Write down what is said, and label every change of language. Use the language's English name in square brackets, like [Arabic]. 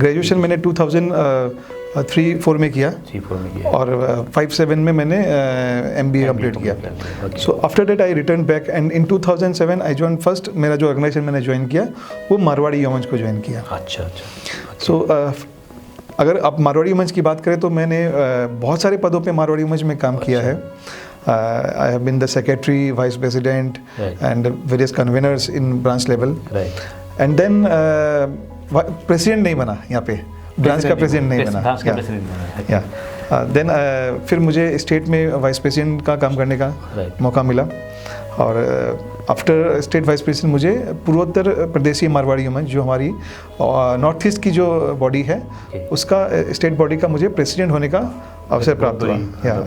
[Hindi] Graduation मैंने 2003-4 में किया, और 5-7 में मैंने MBA कंप्लीट किया। [English] so after that I return back and in 2007 I join first, [Hindi] मेरा जो ऑर्गेनाइजेशन मैंने ज्वाइन किया वो मारवाड़ी युवा मंच को ज्वाइन किया। अच्छा। सो अगर आप मारवाड़ी युवा मंच की बात करें तो मैंने बहुत सारे पदों पे मारवाड़ी युवा मंच में काम किया है। [English] I have been the secretary, vice president, and various conveners in branch level. And then president [Hindi] नहीं बना यहाँ पे, ब्रांच का प्रेसिडेंट नहीं बना। देन फिर मुझे स्टेट में वाइस प्रेसिडेंट का काम करने का मौका मिला, और आफ्टर स्टेट वाइस प्रेसिडेंट मुझे पूर्वोत्तर प्रदेशीय मारवाड़ी युवा मंच जो हमारी नॉर्थ ईस्ट की जो बॉडी है उसका स्टेट बॉडी का मुझे प्रेसिडेंट होने का अवसर प्राप्त हुआ।